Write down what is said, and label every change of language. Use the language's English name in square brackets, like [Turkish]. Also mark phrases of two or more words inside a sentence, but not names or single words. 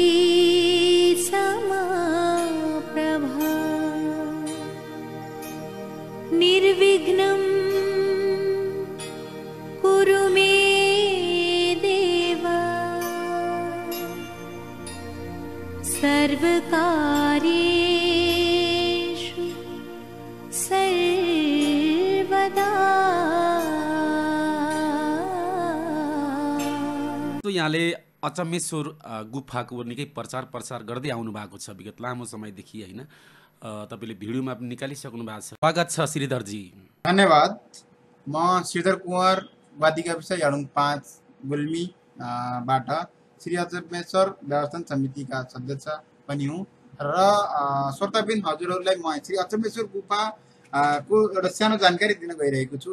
[Sanskrit] समप्रभा निर्विघ्नं कुरु मे देव सर्वकार्येषु सर्वदा। [Nepali] तो यहाँले अचम्मेश्वर गुफाको निकै प्रचार प्रसार गर्दै आउनु भएको छ विगत लामो समयदेखि हैन। तपाईले भिडियोमा पनि निकालिसक्नु भएको छ। स्वागत छ श्रीधरजी। धन्यवाद। म श्रीधर कुँवर वादिका विषय याडुङ 5 गुल्मी बाट श्री अचम्मेश्वर व्यवस्थापन समितिका सदस्य पनि हुँ र श्रोताबिन हजुरहरूलाई म श्री अचम्मेश्वर गुफा को एउटा सानो जानकारी दिन गइरहेको छु।